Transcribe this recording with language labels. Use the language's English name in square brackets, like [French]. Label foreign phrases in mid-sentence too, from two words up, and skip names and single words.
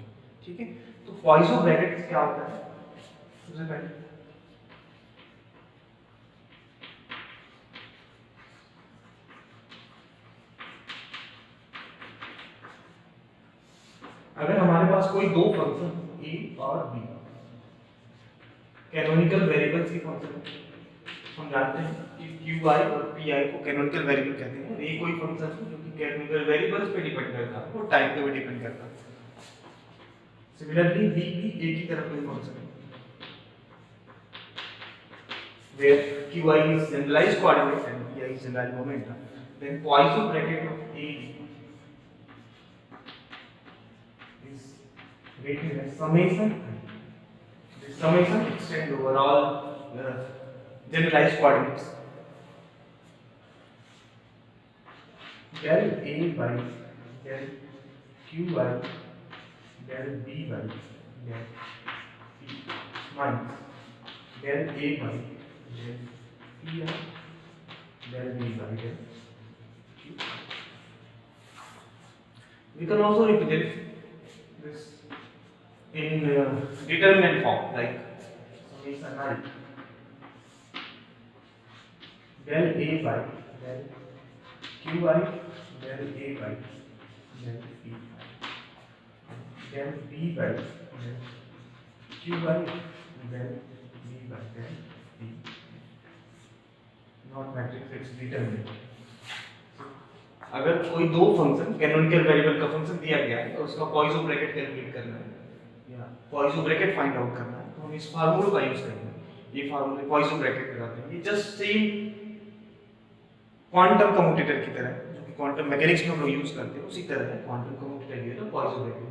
[Hindi] ठीक है, तो [English] Poisson bracket [Hindi] क्या होता है? सबसे पहले अगर हमारे पास कोई दो फंक्शन a और b [English] canonical variables [Hindi] की फंक्शन, हम जानते हैं कि qi और pi को [English] canonical variable [Hindi] कहते हैं। ये कोई फंक्शन है जो कि [English] canonical variables [Hindi] पे डिपेंड करता है और टाइम पे भी डिपेंड करता है। सिमिलरली b भी a की तरह कोई फंक्शन है [English] where qi is generalized coordinate and pi is generalized momentum, then Poisson bracket of a is written as summation. The summation extend over all generalized coordinates. Del A by del Q by del B by del P minus del A by del P I del B by del Q. We can also represent this in determinant form, like summation I del A by del Qi del A by del P del B by del Qi del B by del P, not matrix, it's determinant. [Hindi] अगर कोई दो [English] function canonical variable [Hindi] का फंक्शन दिया गया है और उसका [English] Poisson bracket calculate [Hindi] करना है या [English] Poisson bracket find out [Hindi] करना है, तो हम इस फार्मूले का यूज करेंगे। ये फार्मूले [English] Poisson bracket [Hindi] कहलाते हैं। ये [English] just same quantum commutator [Hindi] की तरह है, जो कि [English] quantum mechanics [Hindi] में हम लोग यूज करते हैं, उसी तरह है [English] quantum commutator [Hindi] की तरह [English] Poisson bracket.